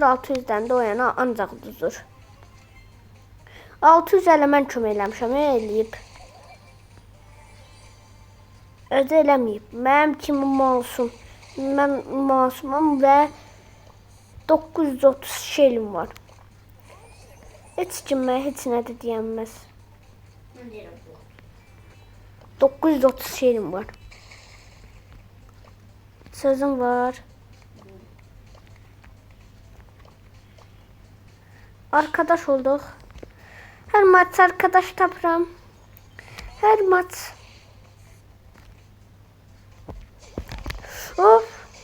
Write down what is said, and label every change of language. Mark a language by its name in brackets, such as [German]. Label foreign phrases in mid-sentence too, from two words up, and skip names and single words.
[Azerbaijani] 600'dən də o yana ancaq uduzur. 600 elə mən kömək eləmişəm, eləyib. Özü eləməyib. Mənim kimi masum. Mən masumam və 930 şeyim var. Heç kim mənə heç nə də deyənməz. Mən deyirəm bu. 930 şeyim var. Sözüm var. [Turkish] Arkadaş olduk. [Azerbaijani] Her maç arkadaş tapıram. Her maç. Of.